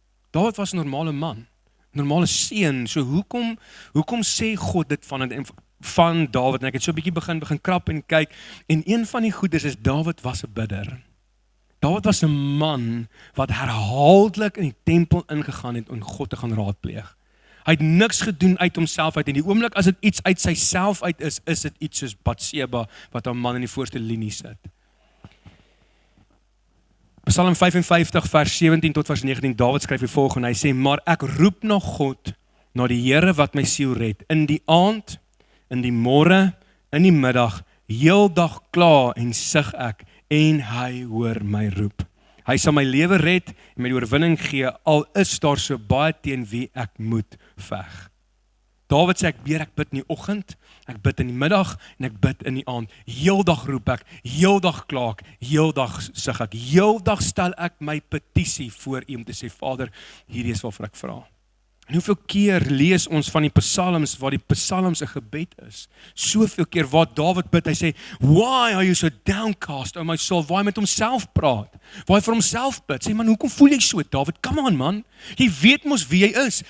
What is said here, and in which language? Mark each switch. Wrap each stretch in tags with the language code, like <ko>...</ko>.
<af>Dawid was 'n normale man, normale seun. So hoekom sê God dit van Dawid? En ek het so 'n bietjie begin krap en kyk, en een van die goeders is Dawid was 'n bidder. Dawid was 'n man wat herhaaldelik in die tempel ingegaan het om God te gaan raadpleeg. Hy het niks gedoen uit homself uit, en die oomblik as dit iets uit sy self uit is dit iets soos Batseba, wat 'n man in die voorste linie sit. Psalm 55 vers 17 tot vers 19, Dawid skryf die volgende, hy sê, "Maar ek roep na God, na die Here wat my siel red, in die aand, in die môre, in die middag, heeldag kla en sug ek, en hy hoor my roep. Hy sal my lewe red en my die oorwinning gee, al is daar so baie teen wie ek moet veg." Dawid sê, ek bid in die oggend, ek bid in die middag, en ek bid in die aand. Heeldag roep ek, heeldag kla ek, heeldag sug ek, heeldag stel ek my petisie voor U om te sê, Vader, hierdie is waarvoor ek vra. En hoeveel keer lees ons van die psalms, waar die psalms 'n gebed is? Soveel keer waar Dawid bid, hy sê,</af> <en>"Why are you so downcast, O my soul?"</en> <af>Waar hy met homself praat, waar hy vir homself bid. Sê, man, hoekom voel jy so, Dawid?</af> <en>Come on, man.</en> <af>Jy weet mos wie jy is.</af>